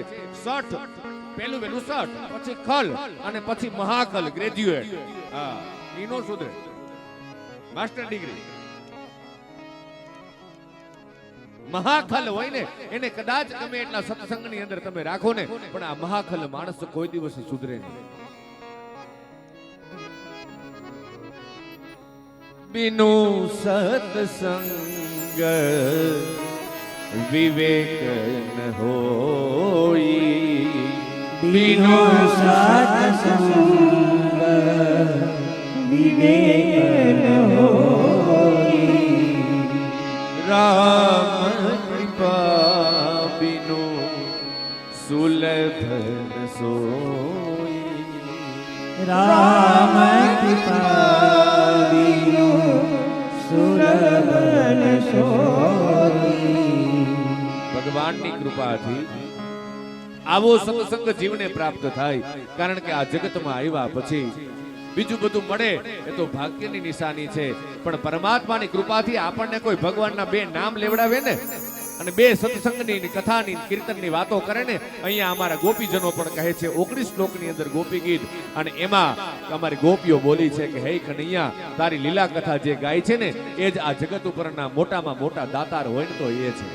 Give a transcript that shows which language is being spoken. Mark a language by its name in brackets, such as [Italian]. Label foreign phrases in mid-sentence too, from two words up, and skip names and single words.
[Gujarati] સઠ, પહેલું સઠ, પછી ખલ અને પછી મહાખલ, ગ્રેજ્યુએટ. હા, ઈ નો સુધરે, [English] master degree. [Gujarati] મહાખલ હોય ને એને કદાચ તમે એટલા સત્સંગની અંદર તમે રાખો ને, પણ આ મહાખલ માણસ કોઈ દિવસ સુધરે નહીં. [Awadhi] बिनु सत्संग विवेक न होई, बिनु सत्संग विवेक न होई, राम कृपा बिनु सुलभ न सोई, राम कृपा बिनु सुलभ न सोई. [Gujarati] ભગવાનની કૃપાથી આવો સત્સંગ જીવને પ્રાપ્ત થાય. કારણ કે આ જગતમાં આવ્યા પછી બીજું બધું મળે એ તો ભાગ્યની નિશાની છે, પણ પરમાત્માની કૃપાથી આપણને કોઈ ભગવાનના બે નામ લેવડાવે ને અને બે સત્સંગની કથાની કીર્તનની વાતો કરે ને, અહીંયા અમારા ગોપીજનો પણ કહે છે 19 શ્લોકની અંદર ગોપી ગીત, અને એમાં અમારી ગોપીઓ બોલી છે કે હે કનૈયા, તારી લીલા કથા જે ગાય છે ને એ જ આ જગત ઉપરના મોટામાં મોટા દાતાર હોય ને તો એ છે.